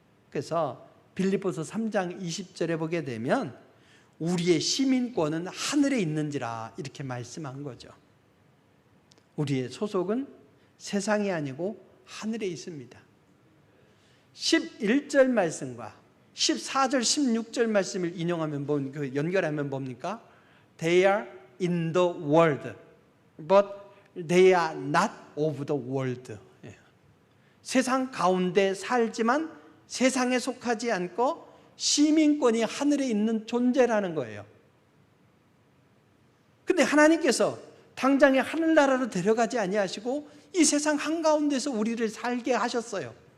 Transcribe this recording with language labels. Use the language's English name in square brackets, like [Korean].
[Korean] 그래서 빌립보서 3장 20절에 보게 되면 우리의 시민권은 하늘에 있는지라 이렇게 말씀한 거죠. 우리의 소속은 세상이 아니고 하늘에 있습니다. 11절 말씀과 14절 16절 말씀을 인용하면 연결하면 뭡니까? [English] They are in the world, but they are not of the world. [Korean] 세상 가운데 살지만 세상에 속하지 않고 시민권이 하늘에 있는 존재라는 거예요. 근데 하나님께서 당장에 하늘나라로 데려가지 아니하시고 이 세상 한가운데서 우리를 살게 하셨어요.